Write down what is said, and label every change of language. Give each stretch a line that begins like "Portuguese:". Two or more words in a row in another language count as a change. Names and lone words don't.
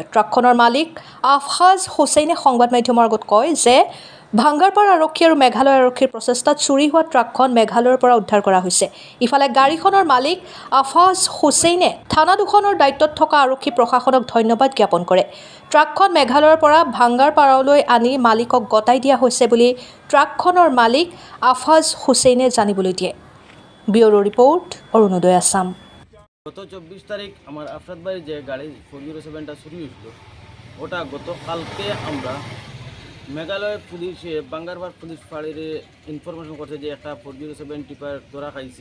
Assamese: ট্ৰাকখনৰ মালিক আফহাজ হুছেইনে সংবাদ মাধ্যমৰ আগত কয় যে ভাঙ্গাৰপাৰ আৰক্ষী আৰু মেঘালয় আৰক্ষীৰ প্ৰচেষ্টাত চুৰি হোৱা ট্ৰাকখন মেঘালয়ৰ পৰা উদ্ধাৰ কৰা হৈছে। ইফালে গাড়ীখনৰ মালিক আফহাজ হুছেইনে থানা দুখনৰ দায়িত্বত থকা আৰক্ষী প্ৰশাসনক ধন্যবাদ জ্ঞাপন কৰে। ট্ৰাকখন মেঘালয়ৰ পৰা ভাঙ্গাৰপাৰলৈ আনি মালিকক গতাই দিয়া হৈছে বুলি ট্ৰাকখনৰ মালিক আফহাজ হুছেইনে জানিবলৈ দিয়ে।
Bangla: ব্যুরো রিপোর্ট অরুণোদয় আসাম। গত 24 তারিখ আমার আফরাদ ভাই যে গাড়ি 407টা চুরি হয়েছিল ওটা গতকালকে আমরা মেঘালয় পুলিশে বাঙ্গারপার পুলিশ ফাঁড়ির ইনফরমেশন করছে যে একটা 407 টিপার ধরা খাইছে।